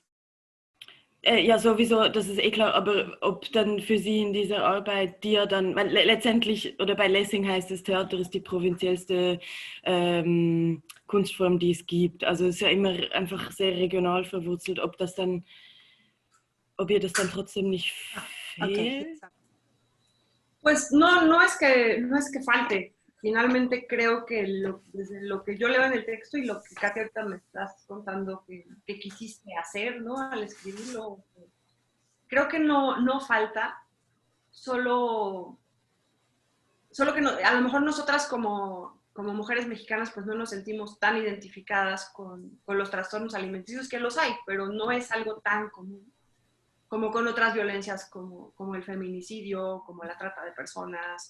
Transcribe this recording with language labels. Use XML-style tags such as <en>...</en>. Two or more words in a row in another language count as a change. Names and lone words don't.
<de>Ja, sowieso, das ist eh klar, aber ob dann für Sie in dieser Arbeit, die ja dann, weil letztendlich, oder bei Lessing heißt es, Theater ist die provinziellste Kunstform, die es gibt. Also es ist ja immer einfach sehr regional verwurzelt, ob ihr das dann trotzdem nicht fehlt.</de> <es>Okay. Pues no es que falte. Finalmente creo que desde lo que yo leo en el texto y lo que Katia ahorita me estás contando que quisiste hacer, ¿no? Al escribirlo, creo que no falta, solo, solo que no, a lo mejor nosotras como mujeres mexicanas pues no nos sentimos tan identificadas con los trastornos alimenticios, que los hay, pero no es algo tan común como con otras violencias como el feminicidio, como la trata de personas.</es>